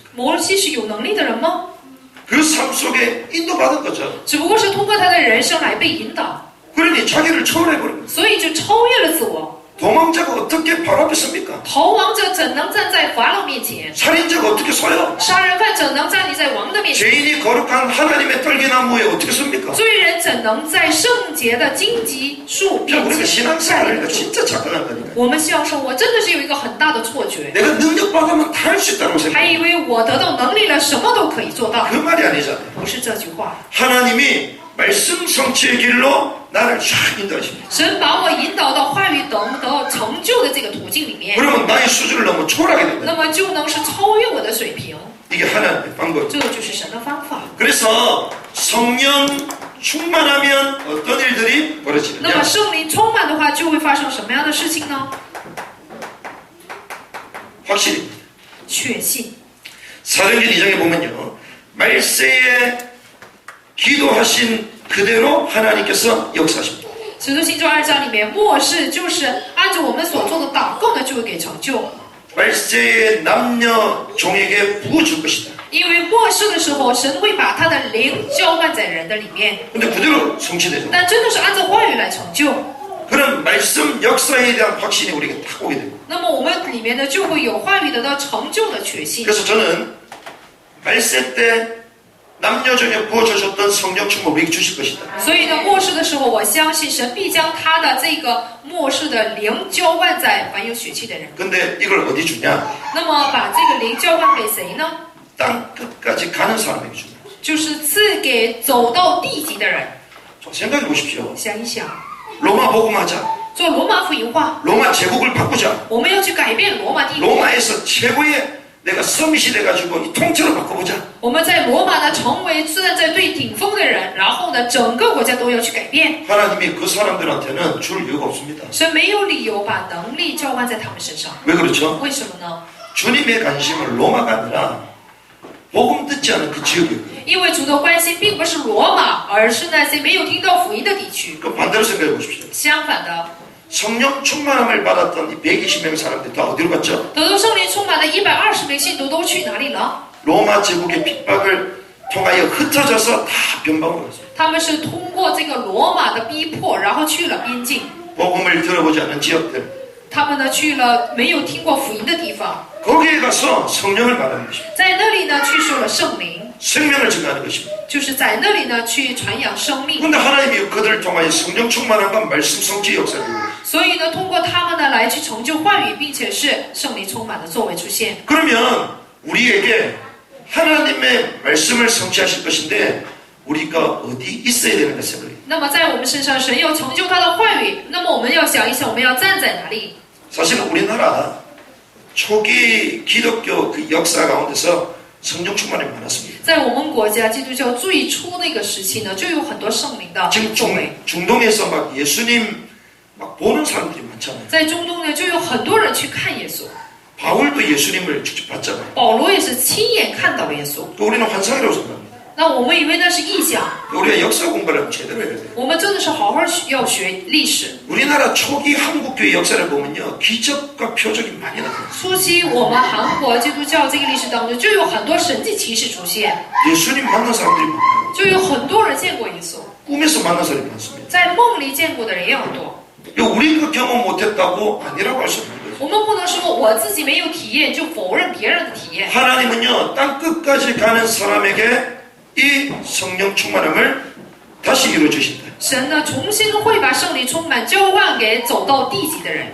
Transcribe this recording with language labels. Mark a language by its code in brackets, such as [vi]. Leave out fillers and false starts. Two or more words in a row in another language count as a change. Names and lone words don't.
[zh] 摩西是有能力的人吗？ [ko] 그 삶 속에 인도받은 거죠. [zh] 只不过是通过他的人生来被引导， [ko] 그러니 자기를 초월해버린 거예요. [zh] 所以就超越了自我。 [ko] 도망자가 어떻게 바로 앞에 섭니까? [zh] 逃亡者怎能站在法老面前？ [ko] 살인자가 어떻게 서요? [zh] 杀人犯怎能站立在王的面前？ [ko] 죄인이 거룩한 하나님의 떨기나무에 어떻게 섭니까? [zh] 罪人怎能在圣洁的荆棘树 [ko] 자, [zh] 面 [ko] 우리가 [zh] 前 [ko] 신앙생활을 [zh] 站立？ [ko] 진짜 착각한다니까요. [zh] 我们信仰生活真的是有一个很大的错觉， [ko] 내가 능력 받으면 다 할 수 있다고 [zh] 还 [ko] 생각해요. [zh] 以为我得到能力了，什么都可以做到。 [ko] 그 말이 아니잖아요. [zh] 不是这句话， [ko] 하나님이 말씀 성취의 길로 나를 쫙 인도하십니다. [zh] 神把我引导到话语得到成就的这个途径里面， [ko] 그러면 나의 수준을 너무 초월하게 된다. [zh] 那么就能是超越我的水平。 [ko] 이게 하나님의 방법. [zh] 这就是神的方法。 [ko] 그래서 성령 충만하면 어떤 일들이 [zh] 那么 [ko] 벌어지느냐? [zh] 圣灵充满的话，就会发生什么样的事情呢？ [ko] 확실히 [zh] 确信。 [ko] 사도행전 2장에 보면요 말세에 기도하신 그대로 하나님께서 역사하십니다. [zh] 使徒行传2章里面，末世就是按照我们所做的祷告呢，就会给成就。 [ko] 말세의 남녀 종에게 부어줄 것이다. [zh] 因为末世的时候，神会把他的灵浇灌在人的里面， [ko] 근데 그대로 성취되죠. [zh] 但真的是按照话语来成就。 [ko] 그런 말씀 역사에 대한 확신이 우리에게 딱 오게 되고. [zh] 那么我们里面呢，就会有话语得到成就的确信。 [ko] 그래서 저는 말세 때 남녀 중에 부어주셨던 성령 충만 우리에게 주실 것이다. [zh] 所以呢，末世的时候，我相信神必将他的这个末世的灵浇灌在凡有血气的人。 [ko] 근데 이걸 어디 주냐? [zh] 那么把这个灵浇灌给谁呢？ [ko] 땅 끝까지 가는 사람에게 주냐? [zh] 就是赐给走到地极的人。 [ko] 좀 생각해 보십시오. [zh] 想一想， [ko] 로마 복음하자. [zh] 做罗马福音化， [ko] 로마 제국을 바꾸자. [zh] 我们要去改变罗马帝国。 [ko] 로마에서 최고의 내가 서밋이 돼가지고 이 통째로 바꿔보자. [zh] 我们在罗马呢，成为站在最顶峰的人，然后呢，整个国家都要去改变。 [ko] 하나님이 그 사람들한테는 줄 이유가 없습니다. [zh] 神没有理由把能力浇灌在他们身上。 [ko] 왜 그렇죠? [zh] 为什么呢？ [ko] 주님의 관심은 로마가 아니라 복음 듣지 않은 그 지역이에요. [zh] 因为主的关心并不是罗马，而是那些没有听到福音的地区。 [ko] 그 반대로 생각해 보십시오. [zh] 相反的， [ko] 성령 충만함을 받았던 이 120명 사람들 다 어디로 갔죠? [zh] 得到圣灵充满的120名信徒都去哪里了？ [ko] 로마 제국의 핍박을 통하여 흩어져서 다 변방으로 갔어요. [zh] 他们是通过这个罗马的逼迫，然后去了边境。 [ko] 복음을 들어보지 않은 지역들 [zh] 他们呢去了没有听过福音的地方， [ko] 거기에 가서 성령을 말하는 것입니다. [zh] 在那里呢去受了圣灵， [ko] 생명을 증가하는 것입니다. [zh] 就是在那里呢去传扬生命。 [ko] 그런데 하나님이 그들을 통하여 성령 충만함과 말씀 성취 역사를 이루고 있어요. [zh] 所以呢，通过他们呢来去成就话语，并且是圣灵充满的作为出现。 [ko] 그러면 우리에게 하나님의 말씀을 성취하실 것인데 우리가 어디 있어야 되는가 생각해요. [zh] 那么在我们身上，神要成就他的话语，那么我们要想一想，我们要站在哪里？ [ko] 사실 우리나라 초기 기독교 그 역사 가운데서 성령 충만이 많았습니다. [zh] 在我们国家基督教最初那个时期呢，就有很多圣灵的 [ko] 지금 [zh] 作为。 [ko] 중동에서 막 예수님 막 보는 사람들이 많잖아요. [zh] 在中东呢，就有很多人去看耶稣。 [ko] 바울도 예수님을 직접 봤잖아요. [zh] 保罗也是亲眼看到了耶稣。 [ko] 또 우리는 환상이라고 생각합니다. [zh] 那我们以为那是异象， [ko] 우리가 역사 공부를 제대로 해야 돼요. [zh] 我们真的是好好要学历史。 [ko] 우리나라 초기 한국교회 역사를 보면요. 기적과 표적이 많이 나타나요. [zh] 初期我们韩国基督教这个历史当中，就有很多神迹奇事出现， [ko] 예수님 만난 사람들이 많아요. [zh] 就有很多人见过耶稣， [ko] 꿈에서 만난 사람이 많습니다. [zh] 在梦里见过的人也很多。 [ko] 우리가 경험 못했다고 아니라고 할 수 없는 거예요. [zh] 我们不能说我自己没有体验就否认别人的体验。 [ko] 하나님은요. 땅 끝까지 가는 사람에게 이 성령 충만함을 다시 이루어 주신다. [zh] 神呢，重新会把圣灵充满交换给走到地极的人，